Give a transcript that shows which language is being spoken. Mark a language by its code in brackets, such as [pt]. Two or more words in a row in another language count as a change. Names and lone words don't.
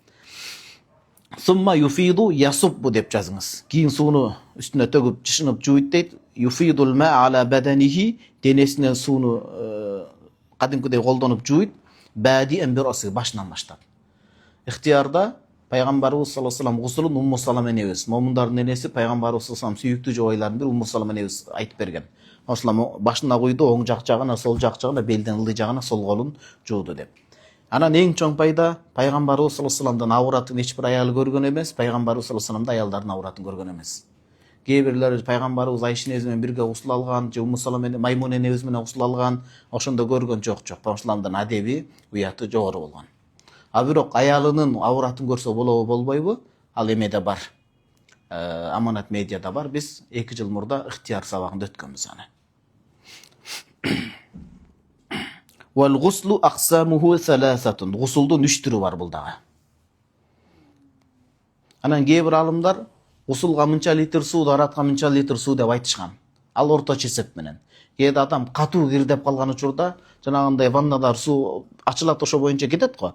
[ar] ثم يفيض يصب [ky] деп жазыңыз. Кийин сууну үстүнө төгүп чышынып жуйт дейт. [ar] يفيض الماء على بدنه, [ky] денесинен сууну кадимкидей колдонуп жуйт. Бади эмбироси, башынан баштап. Ихтиярда Пайгамбарыбыз [ar] صلى الله عليه وسلم [ky] гусулун Умму Салама энебиз, момундардын энеси пайгамбарыбыз [ar] صلى الله عليه وسلم [ky] сүйүктүү жубайлардын бири Умму Салама энебиз айтып берген. Ошолам башына куйду, оң жак жагына, сол жак жагына, белден ылдый жагына сол колун жууду деп. Анан эң чоң пайда пайгамбарыбыз [ar] صلى الله عليه وسلم [ky] авратын эч бир аял көргөн эмес, пайгамбарыбыз [ar] صلى الله عليه وسلم [ky] аялдардын авратын көргөн эмес. Кээ бирлер пайгамбарыбыз Айша энебиз менен бирге гусул алган, же Умму Салама Маймуна энебиз менен гусул алган, ошондо көргөн жок. Пайгамбарыбыздын адеби, уяты жогору болгон. А бирок аялынын авратын көрсө болобу, болбойбу? Ал эмеде бар. Аманат медиада бар. Биз 2 жыл мурда ыктыяр сабагында өткөнбүз аны. [ar] والغسل أقسامه ثلاثة. [ky] Гусулдун 3 түрү бар бул дагы. Анан кээ бир алымдар гусулга мынча литр суу, даратка мынча литр суу деп айтышкан. Ал орточо эсеп менен. Кээде адам катуу кирдеп калган учурда жанагындай ваннадар суу ачылат, ошо боюнча кетет го.